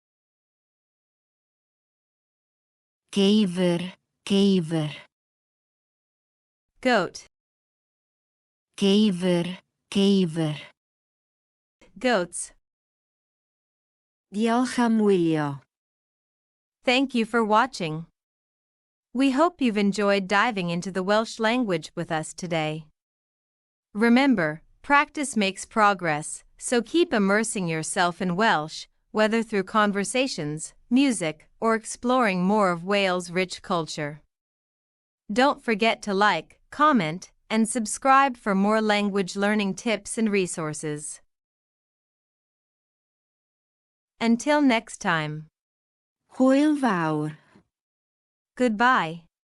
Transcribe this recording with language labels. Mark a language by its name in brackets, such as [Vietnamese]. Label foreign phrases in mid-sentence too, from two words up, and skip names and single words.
[Welsh] Geifr, geifr. [English] Goat. [Welsh] Geifr, geifr. [English] Goats. [Welsh] Diolch am wylio. [English] Thank you for watching. We hope you've enjoyed diving into the Welsh language with us today. Remember, practice makes progress, so keep immersing yourself in Welsh, whether through conversations, music, or exploring more of Wales' rich culture. Don't forget to like, comment, and subscribe for more language learning tips and resources. Until next time. [Welsh] Hwyl fawr. [English] Goodbye.